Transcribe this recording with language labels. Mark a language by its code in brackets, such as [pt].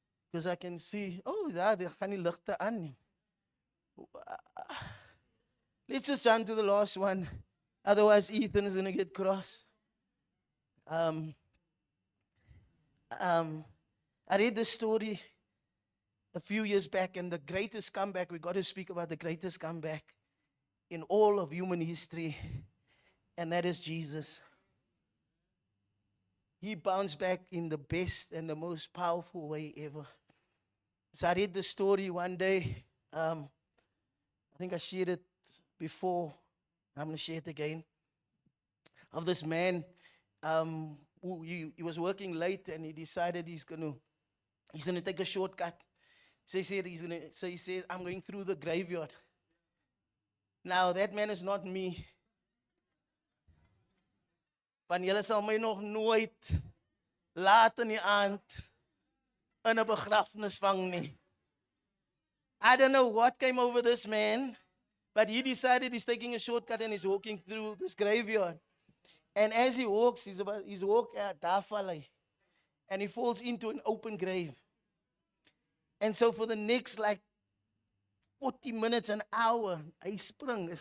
[en] Because I can see, [af] daar gaan die ligte aan nie. [en] Let's just jump to the last one. Otherwise, Ethan is going to get cross. I read the story a few years back, and the greatest comeback, we got to speak about the greatest comeback in all of human history, and that is Jesus. He bounced back in the best and the most powerful way ever. So I read the story one day. I think I shared it before. I'm going to share it again. Of this man who he was working late, and he decided he's going to take a shortcut. So he said, I'm going through the graveyard. Now, that man is not me. [af] Want julle sal my nog nooit laat in die aand in 'n begrafnis vang nie. [en] I don't know what came over this man, but he decided he's taking a shortcut and he's walking through this graveyard. And as he walks, he's walking at Dafalai, and he falls into an open grave. And so for the next 40 minutes, an hour, [af] hy spring.